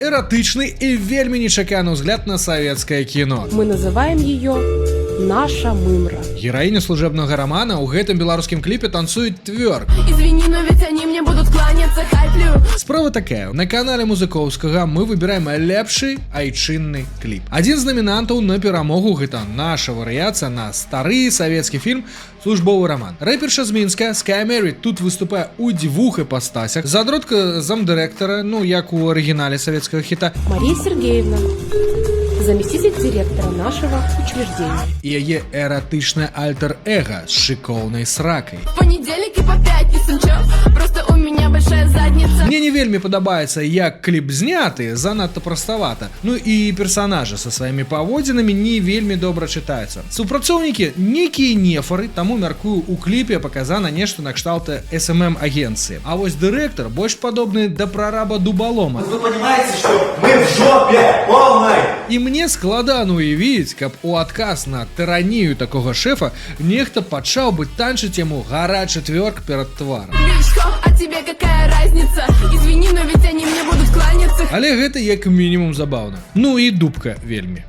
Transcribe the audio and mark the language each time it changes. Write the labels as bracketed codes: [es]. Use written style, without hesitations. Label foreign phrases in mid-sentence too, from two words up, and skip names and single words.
[be] Эратычны і вельмі нечаканы ўзгляд на савецкае кіно. [ru] Мы называем ее «Наша мымра». [be] Гераіня служебнага романа ў гэтым беларускім кліпе танцуюць твёрк. [ru] Извини, но ведь они мне будут кланяться, хайплю. [be] Справа такая, на канале Музыкоўскага мы выбіраем лепшы айчынны кліп. Адзін з намінантаў на перамогу гэта наша варыяцыя на стары савецкі фільм «Службовы роман». Рэперша з Мінска Sky Mary тут выступае ў двух іпастасях. Задротка замдырэктара, як у арыгінале савецкага хіта, [ru] Мария Сергеевна, заместитель директора нашего учреждения. [be] і яе эратычнае альтер-эго з шыкоўнай сракай. [ru] В понедельник и по пятницам, чё? Просто у меня большая задница. [be] Мне не вельмі падабаецца, як кліп зняты, занадта праставата. Ну і персанажы са сваімі паводзінамі не вельмі добра чытаюцца. Супрацоўнікі некія нефары, таму мяркую, у кліпе паказана нешта накшталта SMM-агенцыі. А вось дырэктар больш падобны да прараба Дубалома. [ru] Вы понимаете, что мы в жопе полной? [be] І мне складана уявіць, каб у адказ на тыранію такога шэфа нехта пачаў бы танчыць яму гарачы твёрк перад тварам. [ru] Бичко, а тебе какая разница? Извини, но ведь они мне будут кланяться. [be] Але гэта як мінімум забаўна. Ну і дубка вельмі.